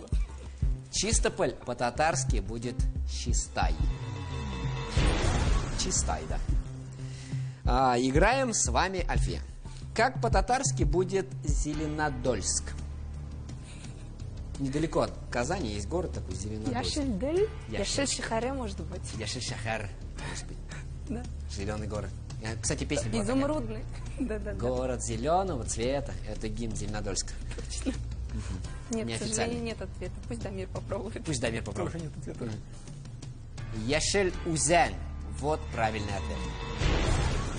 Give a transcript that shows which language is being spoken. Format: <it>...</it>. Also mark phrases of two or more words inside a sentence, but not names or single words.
<ru>Чистополь по-татарски будет Чистай. Чистай, да. Играем с вами, Альфия. Как по-татарски будет Зеленодольск? Недалеко от Казани есть город такой, Зеленодольск. Яшель-Дель? Яшель.</ru> <tt>Яшель-Шахаре,</tt> <ru>может быть.</ru> <tt>Яшель-Шахар,</tt> <ru>может быть. Да. Зеленый город. Кстати, песня была такая. Изумрудный. Да-да-да. Город зеленого цвета. Это гимн Зеленодольска. Нет, к Неофициально. сожалению, нет ответа. Пусть Дамир попробует. Пусть Дамир попробует. Тоже нет ответа. Яшель-Узен. Вот правильный ответ.</ru>